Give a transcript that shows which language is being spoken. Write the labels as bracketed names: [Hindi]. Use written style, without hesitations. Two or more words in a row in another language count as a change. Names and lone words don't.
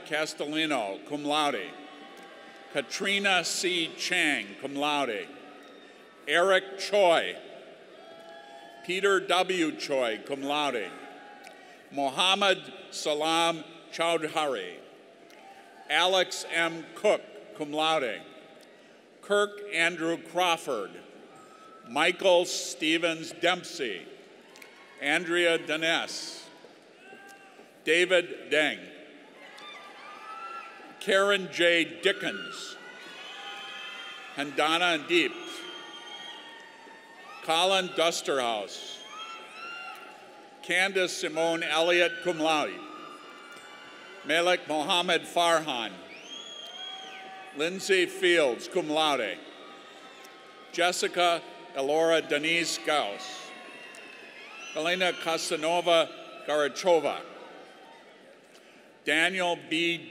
[English] Castellino, [Latin] cum laude, [English] Katrina C. [Latin] Chang, cum laude, [English] Eric Choi, Peter W. Choi, [Latin] cum laude, [English] Mohammed Salam Chowdhury, Alex M. Cook, [Latin] cum laude, [English] Kirk Andrew Crawford, Michael Stevens Dempsey, Andrea Daness, David Deng, Karen J. Dickens, Handana Deep, Colin Dusterhouse, Candace Simone Elliott, [Latin] cum laude, [English] Malik Mohammed Farhan, Lindsay Fields, [Latin] cum laude, [English] Jessica Elora Denise Gauss, Elena Casanova Garachova, Daniel B.